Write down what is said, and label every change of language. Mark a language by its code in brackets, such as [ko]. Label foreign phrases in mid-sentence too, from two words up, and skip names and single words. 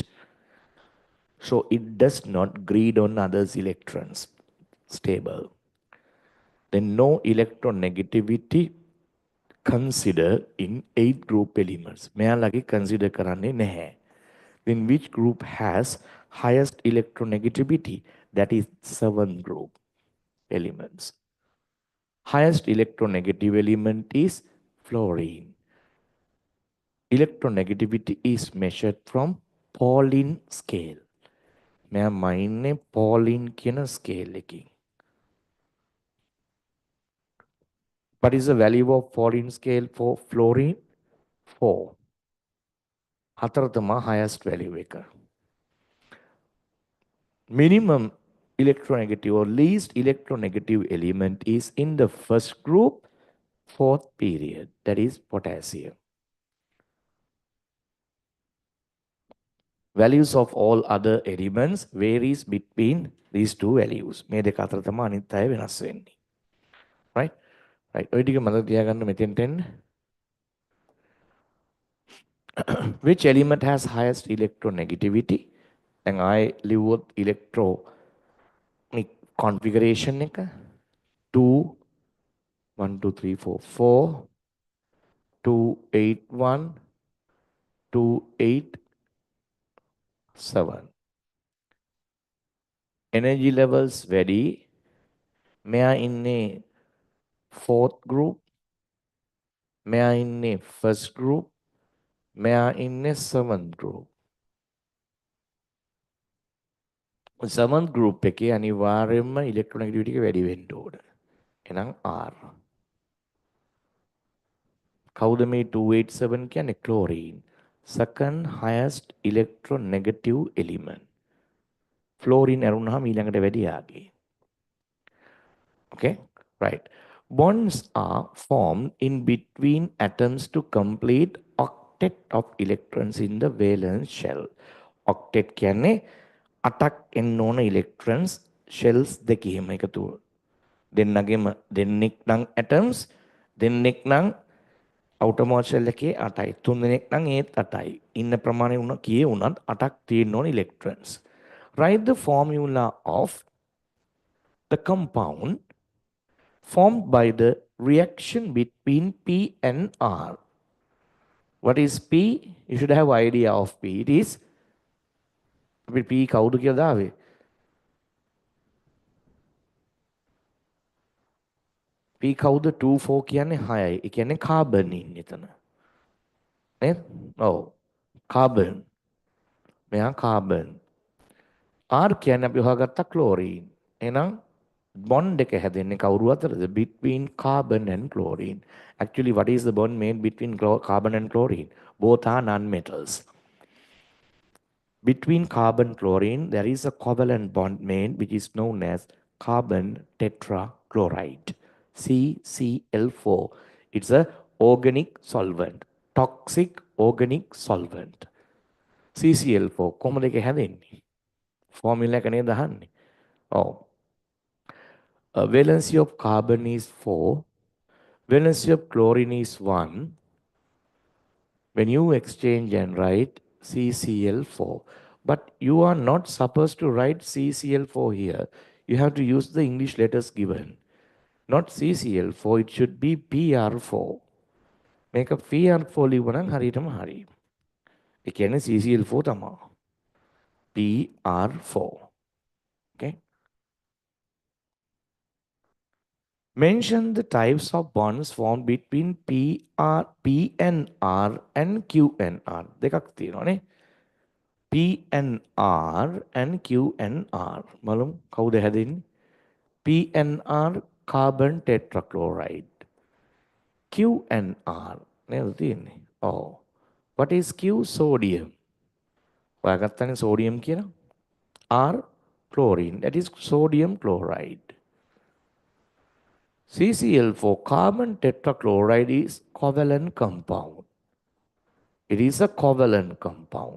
[en] So it does not greed on others' electrons. Stable. Then no electronegativity consider in 8 group elements. [si] මෙයාලගේ consider කරන්නේ නැහැ. [en] Then which group has highest electronegativity? That is 7 group elements. Highest electronegative element is fluorine. Electronegativity is measured from Pauling scale. [si] මෙයා මයින්නේ Pauling කියන scale එකකින්. [en] What is the value of Pauling scale for fluorine? 4. [si] හතර තමා [en] highest value [si] එක. [en] Minimum electronegative or least electronegative element is in the first group, fourth period, that is potassium. Values of all other elements varies between these two values. [si] මේ දෙක අතර තමයි අනිත් අය වෙනස් වෙන්නේ. [en] Right? Right. [si] ඔය ටික මතක තියාගන්න මෙතෙන්ට එන්න. [en] Which element has highest electronegativity? [si] දැන් ආයේ ලිව්වොත් [en] electronic configuration [si] එක 2 1 2 3 4 4 2 8 1 2 8 7. [en] Energy levels [si] වැඩි. මෙයා ඉන්නේ [en] fourth group. [si] මෙයා ඉන්නේ [en] first group. [si] මෙයා ඉන්නේ [en] seventh group. seventh group [si] එකේ අනිවාර්යයෙන්ම electronegativity එක වැඩි වෙන්න ඕන. එහෙනම් R. කවුද මේ 287 කියන්නේ? chlorine. [en] Second highest electronegative element. [si] Fluorine ඇරුණාම ඊළඟට වැඩි යාගේ. [en] Okay, right. Bonds are formed in between atoms to complete octet of electrons in the valence shell. [si] Octet කියන්නේ අටක් එන්න ඕන [en] electrons shells [si] දෙකේම එකතු. දෙන්නගෙම දෙන්නෙක් නම් atoms, දෙන්නෙක් නම් outermost shell එකේ 8යි. තුන් දෙනෙක් නම් ඒත් 8යි. ඉන්න ප්‍රමාණය උන කීයේ උනත් 8ක් තියෙන්න ඕන electrons. [en] Write the formula of the compound formed by the reaction between P and R. What is P? You should have idea of P. It is P [si] කවුද කියලා දාවේ? P කවුද? 2 4 කියන්නේ 6යි. ඒ කියන්නේ කාබන් ඉන්නේ එතන. නේද? ඔව්. කාබන්. මෙයා කාබන්. R කියන්නේ අපි හොයාගත්ත ක්ලෝරීන්. එහෙනම් bond එක හැදෙන්නේ කවුරු අතරද? [en] Between carbon and chlorine. Actually, what is the bond made between carbon and chlorine? Both are non-metals. Between carbon chlorine, there is a covalent bond made which is known as carbon tetrachloride. CCl4. It's a organic solvent. Toxic organic solvent. CCl4. [si] කොහොමද ඒක හැදෙන්නේ? Formula එක නේද අහන්නේ? ඔව්. [en] Valency of carbon is 4. Valency of chlorine is 1. When you exchange and write CCl4. But you are not supposed to write CCl4 here. You have to use the English letters given. Not CCl4, it should be PR4. Make a PR4 [si] ලිව්වනම් හරියටම හරි. ඒ කියන්නේ CCl4 තමයි. PR4. Okay? [en] Mention the types of bonds formed between PNR and QNR. [si] දෙකක් තියෙනවානේ. [en] PNR and QNR. [si] බලමු කවුද හැදෙන්නේ? [en] PNR carbon tetrachloride. [si] QNR නේද තියෙන්නේ? ඔව්. [en] What is Q? Sodium. [si] ඔයාගත්තනේ sodium කියලා. [en] R chlorine. That is sodium chloride. CCl4 carbon tetrachloride is covalent compound. It is a covalent compound.